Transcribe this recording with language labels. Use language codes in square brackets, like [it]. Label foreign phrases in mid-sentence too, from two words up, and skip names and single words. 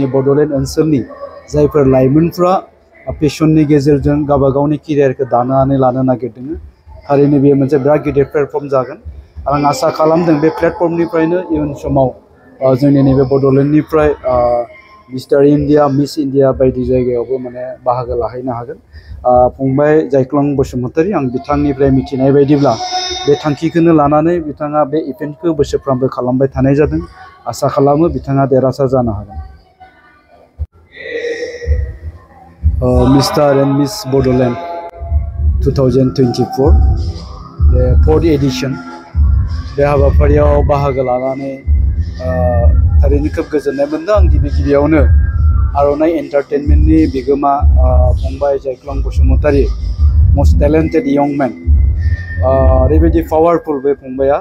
[brx] बड'लेण्ड ओनसोलनि जायफोर लाइमोनफ्रा पेशननि गेजेरजों गावबा गावनि केरियारखौ दानानै लानो नागिरदों थारैनो बेयो मोनसे बिराद गिदिर प्लेटफर्म जागोन आं आसा खालामदों बे प्लेटफर्मनिफ्रायनो इयुन समाव जोंनि नैबे बड'लेण्डनिफ्राय मिस्टार इन्डिया मिस इन्डिया बायदि जायगायावबो माने बाहागो लाहैनो हागोन फंबाय जायख्लं बसुमतारी आं बिथांनिफ्राय मिथिनाय बायदिब्ला बे थांखिखौनो लानानै बिथाङा बे इभेन्टखौ बोसोरफ्रोमबो खालामबाय थानाय जादों आसा खालामो बिथाङा देरहासार जानो हागोन मिस्टार एन्ड मिस बड'लेण्ड 2024 the 4th edition बे हाबाफारियाव बाहागो लानानै थारैनो खोब गोजोननाय मोनदों आं गिबियावनो आर'नाइ एन्टारटेनमेन्टनि बिगोमा फंबाय जायख्लं बसुमतारी [en] most talented young man [brx] ओरैबायदि पावारफुल बे फंबाया